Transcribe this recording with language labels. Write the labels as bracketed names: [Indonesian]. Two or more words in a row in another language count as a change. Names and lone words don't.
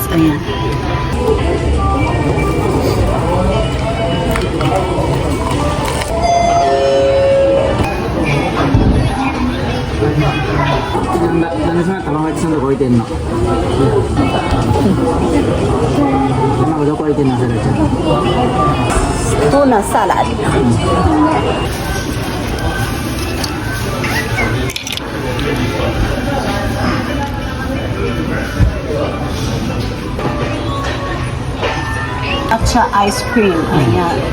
[Filipino] Ayan. [Japanese] 旦那さん、卵焼きさんどこ置いてんの？卵どこ置いてんの、サラちゃん。 [English] Tuna salad. [Filipino] At sa [English] ice cream. [Filipino] Ayan.